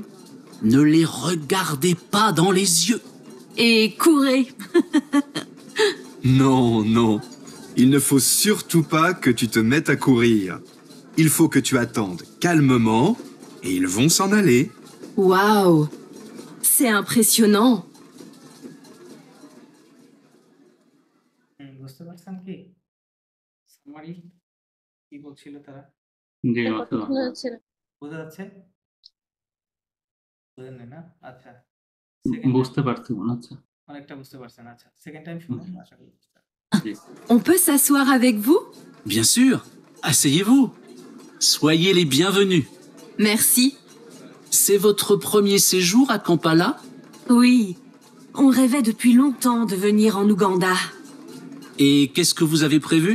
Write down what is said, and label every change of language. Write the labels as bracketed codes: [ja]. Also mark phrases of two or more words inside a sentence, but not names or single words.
[fr] Ne les regardez pas dans les yeux. Et courez. Non, non. Il ne faut surtout pas que tu te mettes à courir. Il faut que tu attendes calmement et ils vont s'en aller. Waouh. C'est impressionnant. [bn] বুঝতে পারছেন কি? সামারি কি বলছিল তারা? জি কথা বুঝতে শোনা যাচ্ছে না। বোঝা যাচ্ছে? বুঝেন না? আচ্ছা। বুঝতে পারছি মনে হচ্ছে। অনেকটা বুঝতে পারছেন, আচ্ছা। [en] second time [bn] শুনুন, আশা করি বুঝতে পারছেন। জি। [fr] On peut s'asseoir avec vous? Bien sûr. Asseyez-vous. Soyez les bienvenus. Merci. C'est votre premier séjour à Kampala? Oui. On rêvait depuis longtemps de venir en Ouganda. Et qu'est-ce que vous avez prévu?